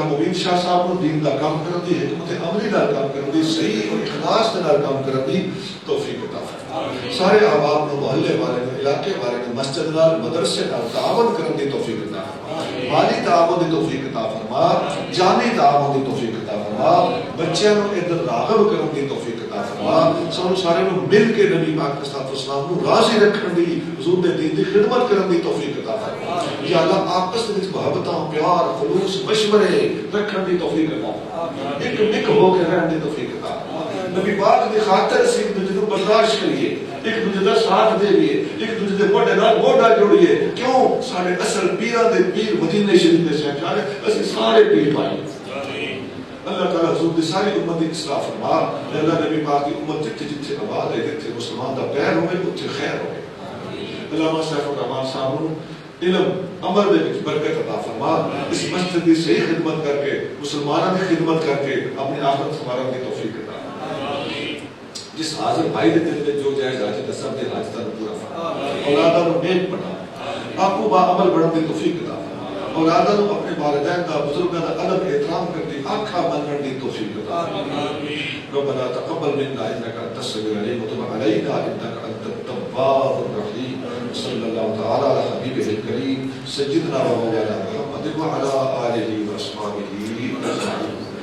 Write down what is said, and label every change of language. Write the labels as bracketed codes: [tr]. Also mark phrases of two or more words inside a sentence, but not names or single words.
[pa] مبین شاہ صاحب کو دین کا کام کر دی حکمت عملی نال کام کر دی صحیح اور اخلاص کے نال کام کر دی توفیق عطا فرما سارے احباب نے محلے والے نے علاقے والے نے مسجد نال مدرسے نال تعاون کرن دی توفیق عطا فرما مالی تعاون دی توفیق عطا فرما جانی تعاون دی توفیق عطا فرما بچیاں نو ادھر راغب کرن دی توفیق عطا فرما سانو سارے نو مل کے نبی پاک [ar] صلی اللہ علیہ وسلم [pa] نو راضی رکھن دی حضور دے دین دی خدمت کرن دی توفیق عطا فرما یا اللہ آپس وچ محبتاں پیار خلوص مشورے رکھن دی توفیق عطا فرما ایک نک ہو کے رہن دی توفیق عطا فرما نبی پاک دی خاطر سے ایک دوسرے کو برداشت کریے ایک دوسرے کا ساتھ دے لیے ایک دوسرے کے موڈے نال موڈا جوڑیے کیوں سارے اصل پیراں دے پیر مدینے شریف دے شہنشاہ اسی سارے پیر پائے اللہ تعالیٰ حضور دی ساری امت دی اصلاح فرما اللہ نبی پاک دی امت جتھے جتھے آباد ہے جتھے مسلمان دا پیر ہوئے اتھے خیر ہوئے علامہ سیف الرحمان صاحب نو علم عمل دے وچ برکت عطا فرما اس مسجد دی صحیح خدمت کر کے [ur] مسلمانوں کی خدمت [pa] کر کے اپنی آخرت سنوارن دی توفیق عطا جس حاضر بھائی دے دل میں جو جائز حاجت سب دے حاجتاں نو پورا فرما اولاداں نو نیک بنا آپ کو با عمل بڑھن دی توفیق عطا فرما اولاداں نو اپنے والدین دا بزرگاں دا ادب احترام کر دی آنکھاں بنن دی توفیق عطا فرما [ar] ربنا تقبل منا انك انت السميع العليم وتب علينا انك انت التواب الرحيم صلى الله تعالى على حبيبه الكريم سيدنا ومولانا محمد وعلى اله واصحابه اجمعين